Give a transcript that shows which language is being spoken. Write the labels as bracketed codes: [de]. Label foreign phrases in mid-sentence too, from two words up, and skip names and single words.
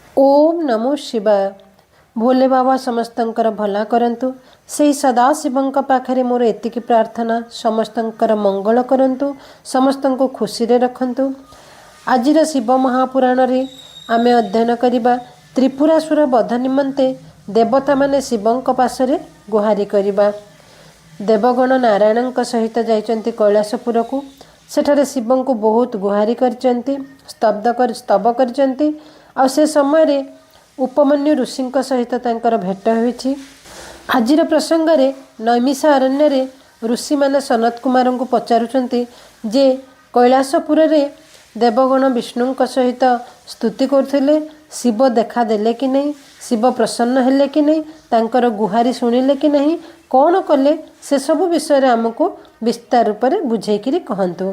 [sa] ओम नमो शिवाय। [or] ଭୋଳେ ବାବା ସମସ୍ତଙ୍କର ଭଲ କରନ୍ତୁ। ସେ ସଦାଶିବଙ୍କ ପାଖରେ ମୋର ଏତିକି ପ୍ରାର୍ଥନା, ସମସ୍ତଙ୍କର ମଙ୍ଗଳ କରନ୍ତୁ, ସମସ୍ତଙ୍କୁ ଖୁସି ରେ ରଖନ୍ତୁ। ଆଜିର ଶିବ ମହାପୁରାଣ ରେ ଆମେ ଅଧ୍ୟୟନ କରିବା ତ୍ରିପୁରାସୁର ବଧ ନିମନ୍ତେ ଦେବତା ମାନେ ଶିବଙ୍କ ପାଖରେ ଗୁହାରି କରିବା। ଦେବଗଣ ନାରାୟଣଙ୍କ ସହିତ ଯାଇଛନ୍ତି କୈଳାସପୁର କୁ। ସେଠାରେ ଶିବଂ କୁ ବହୁତ ଗୁହାରି କରୁଛନ୍ତି, ସ୍ତବ କରୁଛନ୍ତି। ଆ ସେ ସମୟ ରେ ଉପମନ୍ୟୁ ଋଷି ସହିତ ତାଙ୍କର ଭେଟ ହୋଇଛି। ଆଜିର ପ୍ରସଙ୍ଗ ରେ ନୈମିଷା ଅରଣ୍ୟ ରେ ଋଷି ମାନେ ସନତ କୁମାର କୁ ପଚାରୁଛନ୍ତି ଯେ କୈଳାସପୁର ରେ ଦେବଗଣ ବିଷ୍ଣୁ ସହିତ ସ୍ତୁତି କରୁଥିଲେ, ଶିବ ଦେଖା ଦେଲେ କି ନାହିଁ, ଶିବ ପ୍ରସନ୍ନ ହେଲେ କି ନାହିଁ, ତାଙ୍କର ଗୁହାରି ଶୁଣିଲେ କି ନାହିଁ, କଣ କଲେ, ସେ ସବୁ ବିଷୟ ଆମକୁ ବିସ୍ତାର ରୂପ ସେ ବୁଝାଇକରି କହନ୍ତୁ।